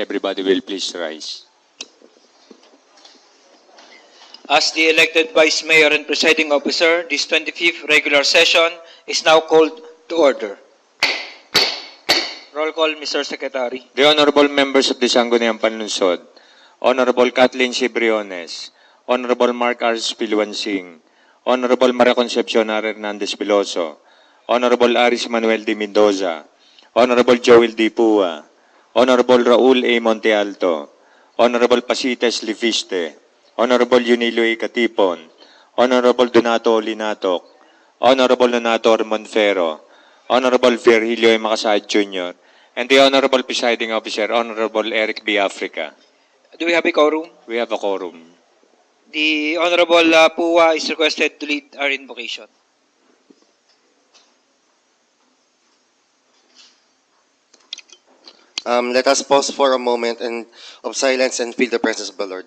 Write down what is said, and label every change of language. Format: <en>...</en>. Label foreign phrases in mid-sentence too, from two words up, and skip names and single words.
<en>Everybody will please rise. As the elected Vice Mayor and Presiding Officer, this 25th regular session is now called to order. Roll call, Mr. Secretary. The honorable members of the Sangguniang Panlunsod, Honorable Kathleen C. Briones, Honorable Mark R. Spiluansing, Honorable Maria Concepcion R. Hernandez Piloso, Honorable Aris Manuel D. Mendoza, Honorable Joel D. Pua, Honorable Raul A. Montealto, Honorable Pasites Lifiste, Honorable Yunilo A. Katipon, Honorable Donato Linatok, Honorable Donato Monfero, Honorable Virgilio A. Makasahid Jr., and the Honorable Presiding Officer, Honorable Eric B. Africa. Do we have a quorum? We have a quorum. The Honorable Pua is requested to lead our invocation. Let us pause for a moment of silence and feel the presence of the Lord.</en>